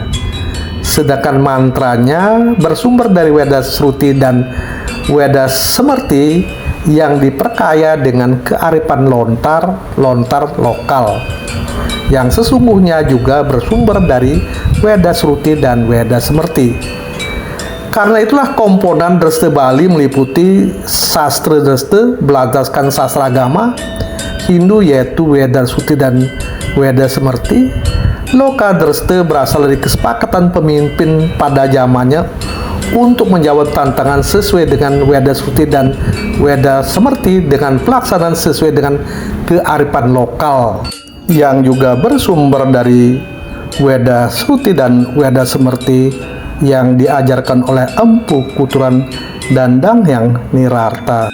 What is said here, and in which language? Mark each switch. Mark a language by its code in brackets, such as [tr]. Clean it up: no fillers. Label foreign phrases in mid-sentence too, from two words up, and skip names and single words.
[id] Sedangkan mantranya bersumber dari Weda Sruti dan Weda Semerti yang diperkaya dengan kearifan lontar lokal, yang sesungguhnya juga bersumber dari Weda Sruti dan Weda Semerti. Karena itulah komponen Dresta Bali meliputi sastra Dresta berlandaskan sastra agama Hindu, yaitu Weda Sruti dan Weda Semerti. Loka Dresta berasal dari kesepakatan pemimpin pada zamannya untuk menjawab tantangan sesuai dengan Weda Sruti dan Weda Semerti dengan pelaksanaan sesuai dengan kearifan lokal, yang juga bersumber dari Weda Sruti dan Weda Semerti yang diajarkan oleh Empu Kuturan dan Danghyang Nirarta.